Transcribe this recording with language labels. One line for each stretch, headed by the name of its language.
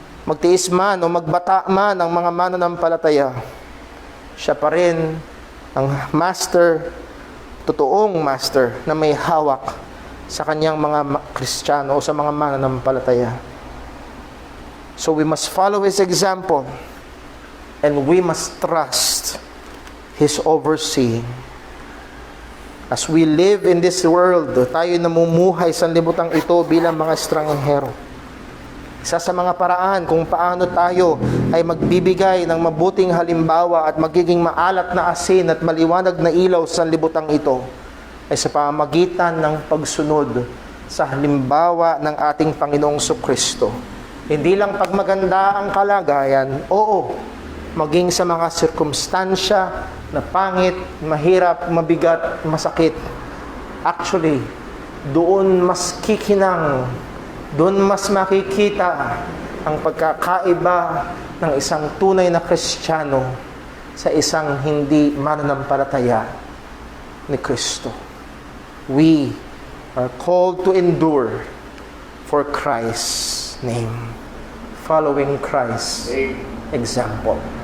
Filipino: Magtiis man o magbata man ang mga mananampalataya, siya pa rin ang master, totoong master na may hawak sa kanyang mga Kristiyano o sa mga mananampalataya.
English: So we must follow His example and we must trust His overseeing. As we live in this world,
Filipino: tayo namumuhay sa libutang ito bilang mga estranghero. Isa sa mga paraan kung paano tayo ay magbibigay ng mabuting halimbawa at magiging maalat na asin at maliwanag na ilaw sa libutang ito ay sa pamamagitan ng pagsunod sa halimbawa ng ating Panginoong Kristo. Hindi lang pag maganda ang kalagayan, oo, maging sa mga sirkumstansya na pangit, mahirap, mabigat, masakit. Actually, doon mas kikinang, doon mas makikita ang pagkakaiba ng isang tunay na Kristiyano sa isang hindi mananampalataya ni Kristo.
English: We are called to endure for Christ's name, following Christ's example.